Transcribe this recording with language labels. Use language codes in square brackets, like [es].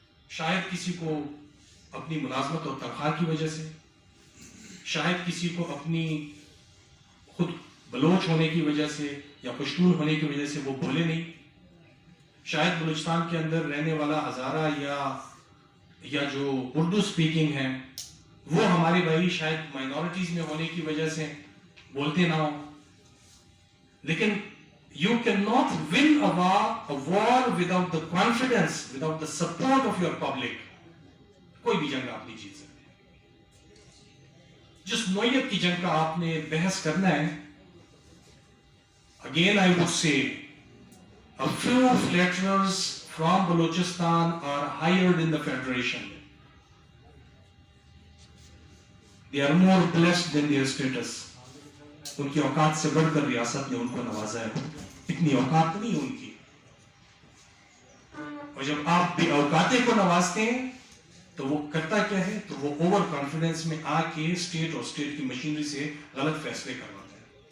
[ur] شاید کسی کو اپنی ملازمت اور تنخواہ کی وجہ سے, شاید کسی کو اپنی خود بلوچ ہونے کی وجہ سے یا پشتون ہونے کی وجہ سے وہ بولے نہیں, شاید بلوچستان کے اندر رہنے والا ہزارہ یا جو اردو سپیکنگ ہیں وہ ہمارے بھائی شاید مائنورٹیز میں ہونے کی وجہ سے بولتے نہ ہوں. [en] لیکن you cannot win a war without the confidence, without the support of your public. [ur] کوئی بھی جنگ آپ نہیں جیت سکتے. جس نوعیت کی جنگ کا آپ نے بحث کرنا ہے, [en] again I would say a few flatterers from Balochistan are hired in the federation. They are more blessed than their status. [ur] ان کی اوقات سے بڑھ کر ریاست نے ان کو نوازا ہے. اتنی اوقات نہیں ان کی. اور جب آپ بے اوقاتے کو نوازتے ہیں تو وہ کرتا کیا ہے, تو وہ اوور کانفیڈنس میں آ کے اسٹیٹ اور اسٹیٹ کی مشینری سے غلط فیصلے کرواتا ہے.